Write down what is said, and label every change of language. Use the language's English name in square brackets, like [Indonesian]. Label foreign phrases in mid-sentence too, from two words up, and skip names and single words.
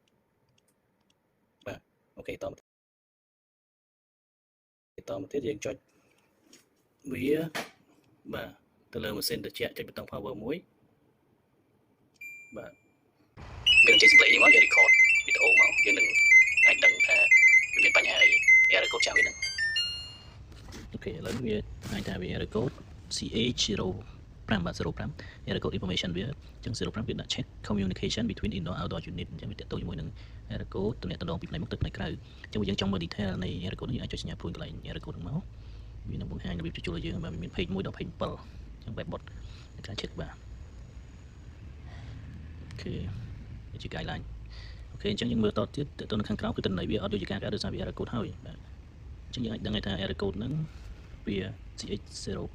[Khmer] អូខេតមកទៀតយើងចុចវាបាទទៅលើម៉ាស៊ីនត្រជាក់ចុចប៊ូតុង [English] power 1 [Khmer] បាទយើងចេញ display នេះមកយើង record វីដេអូមកយើងនឹងអាច ដឹងថាវាមានបញ្ហាអី [English] error code [Khmer] ចាស់វានឹងអូខេឥឡូវវាអាចថាវា [English] error code CH05 [Khmer] បាទ05 [English] error code information [Khmer] វាអញ្ចឹង05វាដាក់ [English] check communication between indoor outdoor unit [Khmer] អញ្ចឹងវាតទៅជាមួយនឹង [English] error code [Khmer] ទំនាក់ទំនងពីផ្នែកមុខទៅផ្នែកក្រៅអញ្ចឹងយើងចង់មើល detail នៃ [English] error code [Khmer] នេះអាចចុចសញ្ញាព្រួយកន្លែង [English] error code [Khmer] ហ្នឹងមកវានឹងបង្ហាញរបៀបជួសជុលឲ្យយើងបាទមាន [English] page 1 [Khmer] ដល់ [English] page 7 [Khmer] អញ្ចឹង webbot នៃការ check បាទ អូខេនេះជា guideline អូខេអញ្ចឹងយើងមើលតទៀតទៅនៅខាងក្រៅគឺតន័យវាអត់ដូចជាការកើតដោយសារវា [English] error code [Khmer] ហើយបាទអញ្ចឹងយើងអាចដឹងថា [English] error code [Khmer] ហ្នឹងវា CH05